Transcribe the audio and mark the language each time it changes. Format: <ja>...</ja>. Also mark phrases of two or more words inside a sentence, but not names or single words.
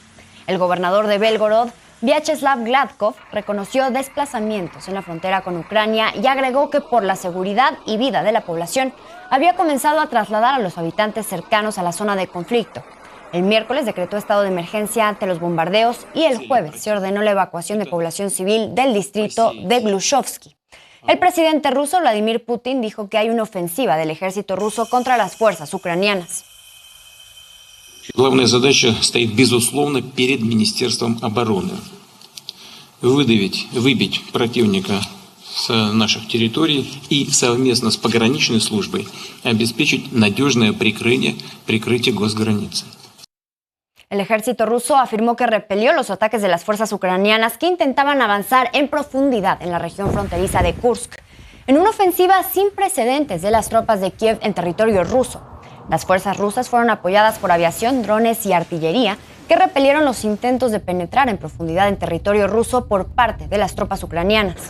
<es>El gobernador de Belgorod, Vyacheslav Gladkov, reconoció desplazamientos en la frontera con Ucrania y agregó que por la seguridad y vida de la población había comenzado a trasladar a los habitantes cercanos a la zona de conflicto. El miércoles decretó estado de emergencia ante los bombardeos y el jueves se ordenó la evacuación de población civil del distrito de Glushovsky. El presidente ruso Vladimir Putin dijo que hay una ofensiva del ejército ruso contra las fuerzas ucranianas.</es> <ru>Главная задача стоит, безусловно, перед Министерством обороны. Выбить противника с наших территорий и совместно с пограничной службой обеспечить надежное прикрытие госграницы.</ru> <es>El ejército ruso afirmó que repelió los ataques de las fuerzas ucranianas que intentaban avanzar en profundidad en la región fronteriza de Kursk, en una ofensiva sin precedentes de las tropas de Kiev en territorio ruso. Las fuerzas rusas fueron apoyadas por aviación, drones y artillería que repelieron los intentos de penetrar en profundidad en territorio ruso por parte de las tropas ucranianas.</es>